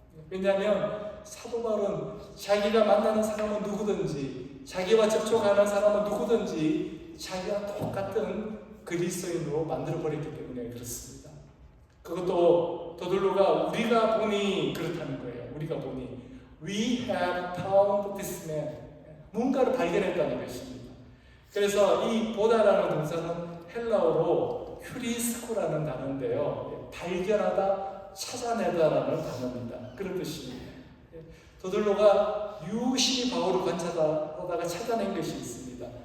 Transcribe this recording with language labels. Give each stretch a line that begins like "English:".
Korean: 왜냐하면 사도 바울은 자기가 만나는 사람은 누구든지 자기와 접촉하는 사람은 누구든지 자기와 똑같은 그리스도인으로 만들어버렸기 때문에 그렇습니다. 그것도 더들로가 우리가 보니 그렇다는 거예요. 우리가 보니
English: We have found this man.
Korean: 뭔가를 발견했다는 것입니다. 그래서 이 보다라는 동사는 헬라어로 휴리스코라는 단어인데요. 발견하다, 찾아내다라는 단어입니다. 그런 뜻입니다. 더들로가 유심히 바울을 관찰하다가 찾아낸 것이 있습니다.